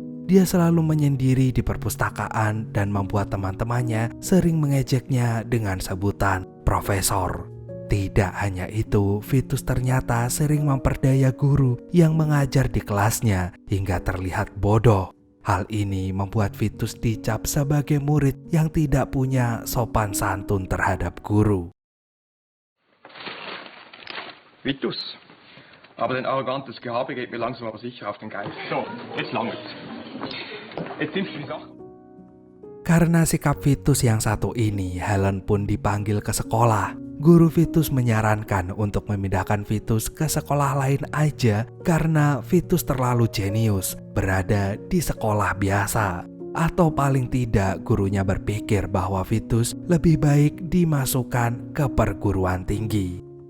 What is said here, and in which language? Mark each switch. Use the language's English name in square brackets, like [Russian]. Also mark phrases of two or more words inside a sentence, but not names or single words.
[Indonesian] Dia selalu menyendiri di perpustakaan dan membuat teman-temannya sering mengejeknya dengan sebutan profesor. Tidak hanya itu, Vitus ternyata sering memperdaya guru yang mengajar di kelasnya hingga terlihat bodoh. Hal ini membuat Vitus dicap sebagai murid yang tidak punya sopan santun terhadap guru. [German] Vitus, aber dein arrogantes Gehabe geht mir langsam aber sicher auf den Geist. So, jetzt langt's. Jetzt nimmst du die Sache. [Indonesian] Karena sikap Vitus yang satu ini, Helen pun dipanggil ke sekolah. Guru Vitus menyarankan untuk memindahkan Vitus ke sekolah lain aja karena Vitus terlalu jenius berada di sekolah biasa. Atau paling tidak gurunya berpikir bahwa Vitus lebih baik dimasukkan ke perguruan tinggi.